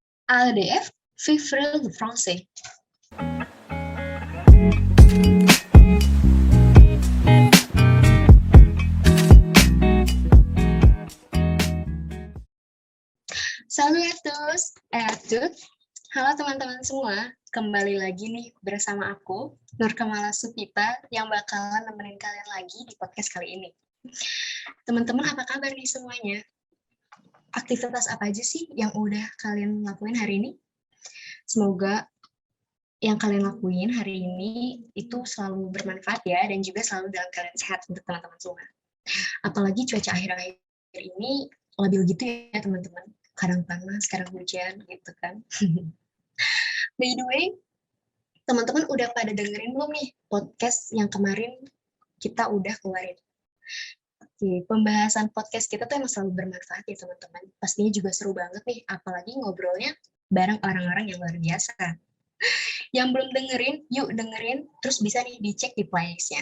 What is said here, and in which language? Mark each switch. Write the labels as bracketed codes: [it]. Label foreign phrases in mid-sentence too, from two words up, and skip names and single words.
[fr] ADF, Vivre le Français. Salut à tous et à toutes. [id] Halo teman-teman semua, kembali lagi nih bersama aku, Nur Kamala Supita, yang bakalan nemenin kalian lagi di podcast kali ini. Teman-teman, apa kabar nih semuanya? Aktivitas apa aja sih yang udah kalian lakuin hari ini? Semoga yang kalian lakuin hari ini itu selalu bermanfaat ya, dan juga selalu dalam keadaan sehat untuk teman-teman semua. Apalagi cuaca akhir-akhir ini labil gitu ya teman-teman. Kadang panas, kadang hujan gitu kan. [en] By the way, [id] teman-teman udah pada dengerin belum nih podcast yang kemarin kita udah keluarin? Oke, pembahasan podcast kita tuh emang selalu bermanfaat ya teman-teman. Pastinya juga seru banget nih, apalagi ngobrolnya bareng orang-orang yang luar biasa. Yang belum dengerin, yuk dengerin, terus bisa nih dicek di playlist-nya.